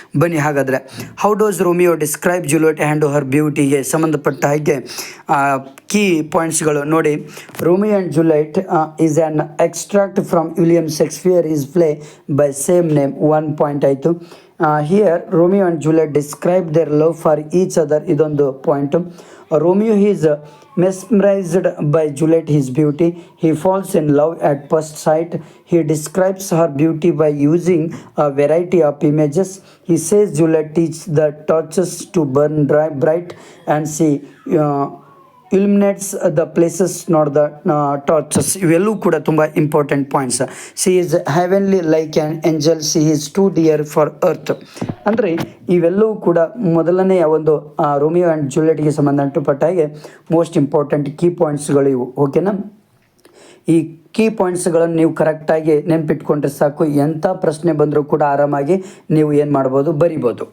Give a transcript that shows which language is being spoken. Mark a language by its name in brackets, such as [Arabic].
[Kannada] ಬನ್ನಿ ಹಾಗಾದರೆ, [English] how does Romeo describe Juliet and her ಬ್ಯೂಟಿಗೆ [Kannada] ಸಂಬಂಧಪಟ್ಟ ಹಾಗೆ [English] key ಪಾಯಿಂಟ್ಸ್ಗಳು [Kannada] ನೋಡಿ. [English] Romeo and Juliet is an extract from William Shakespeare is play by same name. [Kannada] 1 point ಆಯಿತು. [English] here Romeo and Juliet describe their love for each other, [Kannada] ಇದೊಂದು point. [English] Romeo is mesmerized by Juliet, his beauty. He falls in love at first sight. He describes her beauty by using a variety of images. He says Juliet teaches the torches to burn bright, and she illuminates the places, not the torches. [Kannada] ಇವೆಲ್ಲೂ ಕೂಡ ತುಂಬ important points. [English] She is heavenly like an angel, she is too dear for earth. [Kannada] ಅಂದರೆ ಇವೆಲ್ಲವೂ ಕೂಡ ಮೊದಲನೆಯ ಒಂದು Romeo and ಜೂಲಿಯೆಟ್ಗೆ ಸಂಬಂಧಪಟ್ಟ ಹಾಗೆ most important key ಪಾಯಿಂಟ್ಸ್ಗಳು ಇವು. ಓಕೆನಾ? ಈ ಕೀ ಪಾಯಿಂಟ್ಸ್ಗಳನ್ನು ನೀವು ಕರೆಕ್ಟಾಗಿ ನೆನಪಿಟ್ಕೊಂಡ್ರೆ ಸಾಕು, ಎಂಥ ಪ್ರಶ್ನೆ ಬಂದರೂ ಕೂಡ ಆರಾಮಾಗಿ ನೀವು ಏನು ಮಾಡ್ಬೋದು, ಬರಿಬೋದು.